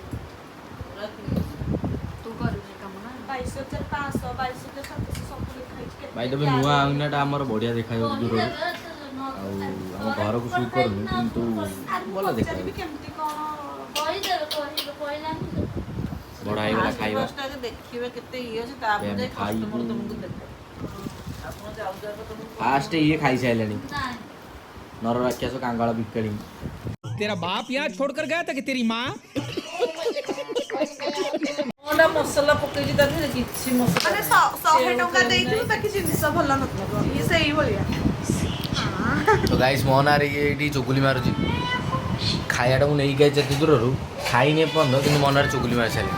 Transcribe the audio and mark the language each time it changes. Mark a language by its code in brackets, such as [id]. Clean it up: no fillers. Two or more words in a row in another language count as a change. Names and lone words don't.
[or] ଭାଇ ତବେ ନୂଆ ଆଇନାଟା ଆମର ବଢ଼ିଆ ଦେଖାଯାଉଛି ଦୂରରୁ, ଆଉ ଆମ ଘରକୁ ସୁଟ୍ କରୁନି କିନ୍ତୁ ଭଲ ଦେଖାଯାଉଛି। ବଡ଼ ହେଇଗଲା ଖାଇବା, ଦେଖିବେ କେତେ ଇଏ ଅଛି, ତାପରେ ଖାଇବୁ। ତମକୁ ଦେଖେ ଆପଣ ଯାଉ ଯାଉ ତମକୁ ଫାଷ୍ଟ ଇଏ ଖାଇସାରିଲାଣି, ନର ରାକ୍ଷସ କାଙ୍ଗାଳ ବିକାଳି। [hi] तेरा बाप यहाँ छोड़कर गया था कि तेरी माँ? [or] କଣଟା ମସଲା ପକେଇଛି ତା ଦେହରେ କିଛି ମସଲା ମାନେ 100 ଟଙ୍କା ଦେଇଥିବୁ ବାକି ଜିନିଷ ଭଲ ନଥିବ ଇଏ ସେଇଭଳିଆ। ତ ଗାଇସ୍ ମୋ ନାଁରେ ଇଏ ଏଇଠି ଚୁଗୁଲି ମାରୁଛି। ଖାଇବାଟାକୁ ନେଇକି ଆସିଛି ଏତେ ଦୂରରୁ, ଖାଇନି ଏପର୍ଯ୍ୟନ୍ତ କିନ୍ତୁ ମୋ ନାଁରେ ଚୁଗୁଲି ମାରି ସାରିଲିଣି।